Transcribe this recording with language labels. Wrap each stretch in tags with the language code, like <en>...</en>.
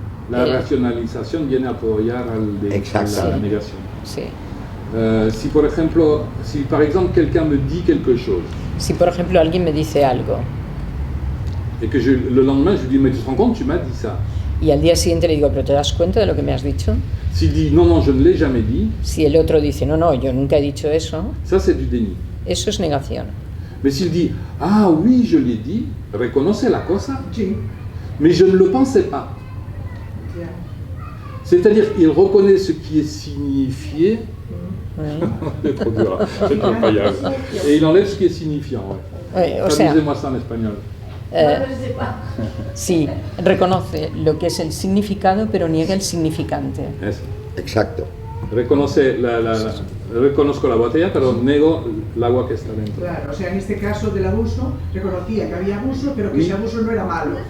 <es>La racionalización viene a apoyar el déni. La racionalización viene a apoyar a la negación. Sí. Si por ejemplo</es> <fr>quelqu'un me dit quelque chose.</fr> <es>Si por ejemplo alguien me dice algo.</es> <fr>Et que le lendemain je lui dis mais tu te rends compte, tu m'as dit ça.</fr> <es>Y al día siguiente le digo, ¿pero te das cuenta de lo que me has dicho?</es> <fr>S'il dit non, je ne l'ai jamais dit.</fr> <es>Si el otro dice, no, yo nunca he dicho eso.</es> <fr>Ça c'est du déni.</fr> <es>Eso es negación.</es> <fr>Mais s'il dit, ah oui, je l'ai dit,</fr> <es>reconoce la cosa, sí.</es> <fr>Mais je ne le pensais pas. Yeah. C'est-à-dire, il reconnaît ce qui est signifié. C'est trop dur, c'est trop paillage. Et il enlève ce qui est signifiant. Traduisez-moi ça en espagnol.</fr> <es>Sí, reconoce lo que es el significado, pero niega el significante. Eso. Exacto. Reconozco la botella, pero nego el agua que está dentro. Claro, o sea, en este caso del abuso, reconocía que había abuso, pero que ese abuso no era malo.</es>